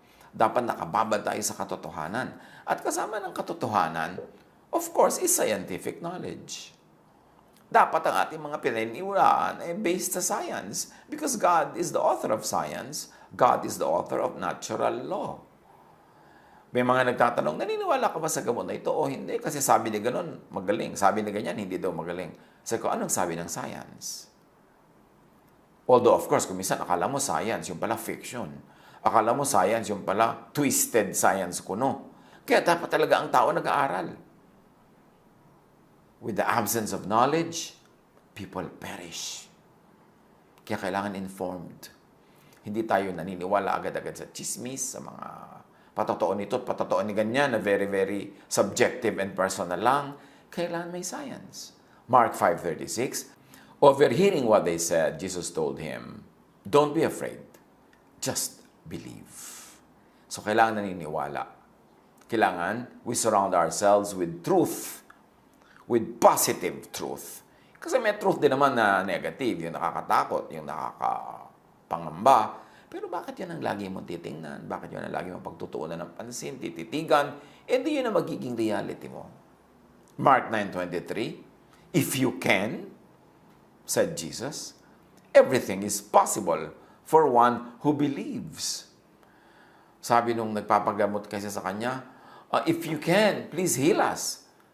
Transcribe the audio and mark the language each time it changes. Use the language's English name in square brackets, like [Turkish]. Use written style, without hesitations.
[Filipino] Dapat nakababad tayo sa katotohanan. At kasama ng katotohanan, [English] of course, is scientific knowledge. [Filipino] Dapat ang ating mga pinaniniwalaan ay [English] based sa science because God is the author of science. God is the author of natural law. [Filipino] May mga nagtatanong, naniniwala ka ba sa gamot na ito o hindi? Kasi sabi ni ganon, magaling. Sabi ni ganyan, hindi daw magaling. Sabi ko, anong sabi ng science? Although, of course, kung minsan akala mo science, yung pala fiction. Akala mo science, yung pala twisted science kuno. Kaya dapat talaga ang tao nag-aaral. [English] With the absence of knowledge, people perish. [Filipino] Kaya kailangan informed. Hindi tayo naniniwala agad-agad sa chismis, sa mga patotoo nito, patotoo ni ganyan, na [English] very, very subjective and personal [Filipino] lang. Kailangan may science. [English] Mark 5:36, overhearing what they said, Jesus told him, don't be afraid, just believe. [Filipino] So kailangan naniniwala. Kailangan [English] we surround ourselves with truth, with positive truth. [Filipino] Kasi may truth din naman na negative, yung nakakatakot, yung nakakapangamba. Pero bakit yan ang lagi mong titingnan? Bakit yan ang lagi mong pagtutuunan ng pansin, tititigan? Di yun ang magiging reality mo. [English] Mark 9:23, if you can, said Jesus, everything is possible for one who believes. [Filipino] Sabi nung nagpapagamot kasi sa kanya, [English] if you can, please heal us.